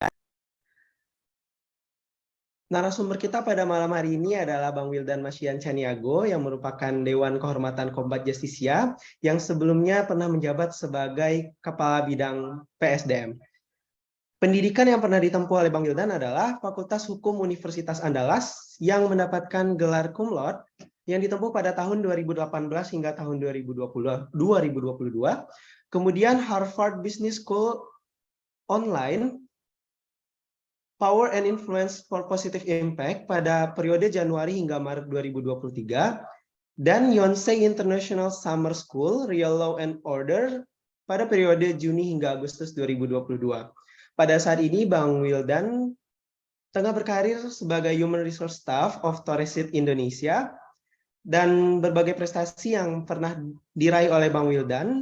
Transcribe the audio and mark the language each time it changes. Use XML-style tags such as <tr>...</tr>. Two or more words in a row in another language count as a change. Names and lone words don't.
<id>Narasumber kita pada malam hari ini adalah Bang Wildan Masyian Caniago, yang merupakan Dewan Kehormatan Kombat Justisia, yang sebelumnya pernah menjabat sebagai Kepala Bidang PSDM. Pendidikan yang pernah ditempuh oleh Bang Wildan adalah Fakultas Hukum Universitas Andalas, yang mendapatkan gelar</id> <la>cum laude</la> <id>yang ditempuh pada tahun 2018 hingga tahun 2022. Kemudian Harvard Business School online, Power and Influence for Positive Impact pada periode Januari hingga Maret 2023, dan Yonsei International Summer School Real Law and Order pada periode Juni hingga Agustus 2022. Pada saat ini Bang Wildan tengah berkarir sebagai</id> <en>Human Resource Staff</en> <id>of Toresit Indonesia, dan berbagai prestasi yang pernah diraih oleh Bang Wildan.</id>